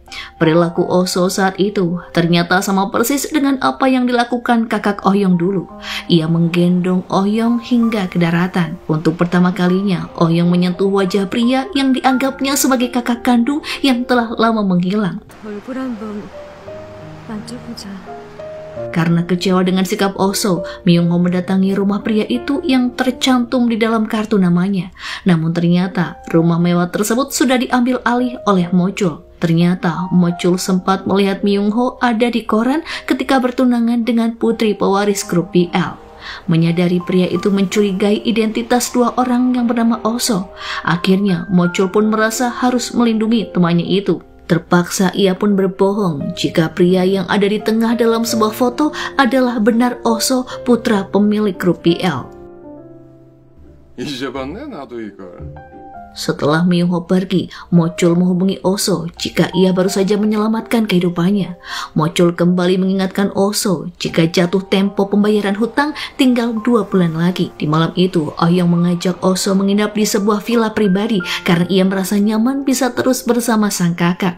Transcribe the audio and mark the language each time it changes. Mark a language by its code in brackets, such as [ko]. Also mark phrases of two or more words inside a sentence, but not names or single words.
[id] Perilaku Oso saat itu ternyata sama persis dengan apa yang dilakukan kakak Oh Hyong dulu. Ia menggendong Oh Hyong hingga ke daratan. Untuk pertama kalinya, Oh Hyong menyentuh wajah pria yang dianggapnya sebagai kakak kandung yang telah lama menghilang. [ko] 얼굴 한번 만져보자. [id] Karena kecewa dengan sikap Oso, Myung-ho mendatangi rumah pria itu yang tercantum di dalam kartu namanya. Namun ternyata rumah mewah tersebut sudah diambil alih oleh Mochul. Ternyata Mochul sempat melihat Myung-ho ada di koran ketika bertunangan dengan putri pewaris grup BL. Menyadari pria itu mencurigai identitas dua orang yang bernama Oso. Akhirnya Mochul pun merasa harus melindungi temannya itu. Terpaksa ia pun berbohong jika pria yang ada di tengah dalam sebuah foto adalah benar Oso, putra pemilik grup BL. [ko] 잊어봤네 나도 이걸. [id] Setelah Myung-ho pergi, Mochul menghubungi Oso jika ia baru saja menyelamatkan kehidupannya. Mochul kembali mengingatkan Oso jika jatuh tempo pembayaran hutang tinggal 2 bulan lagi. Di malam itu, Oh Hyung mengajak Oso menginap di sebuah villa pribadi karena ia merasa nyaman bisa terus bersama sang kakak.